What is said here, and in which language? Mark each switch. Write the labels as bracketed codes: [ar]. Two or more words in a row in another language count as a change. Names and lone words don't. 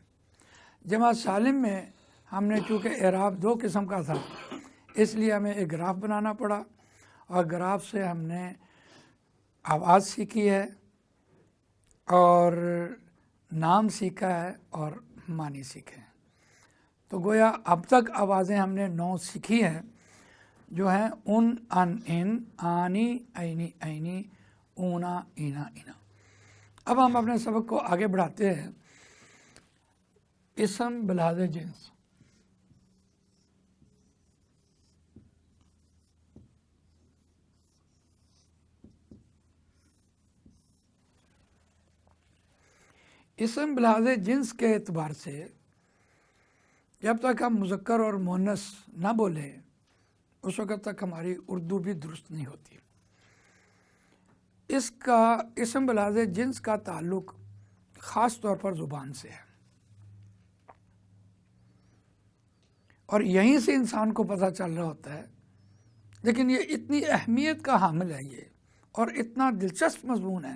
[ur] جمع سالم میں ہم نے چونکہ اعراب 2 قسم کا تھا، اس لیے ہمیں ایک گراف بنانا پڑا، اور گراف سے ہم نے آواز سیکھی ہے اور نام سیکھا ہے اور معنی سیکھے ہیں۔ تو گویا اب تک آوازیں ہم نے 9 سیکھی ہیں، جو ہیں [ar] ان، ان، آنی، اینی، اینی، اونا، اینا، اینا۔ [ur] اب ہم اپنے سبق کو آگے بڑھاتے ہیں۔ اسم بلحاظ جنس، اسم بلحاظ جنس کے اعتبار سے جب تک ہم مذکر اور مؤنث نہ بولیں اس وقت تک ہماری اردو بھی درست نہیں ہوتی۔ اس کا اسم بلحاظ جنس کا تعلق خاص طور پر زبان سے ہے، اور یہیں سے انسان کو پتہ چل رہا ہوتا ہے، لیکن یہ اتنی اہمیت کا حامل ہے یہ، اور اتنا دلچسپ مضمون ہے۔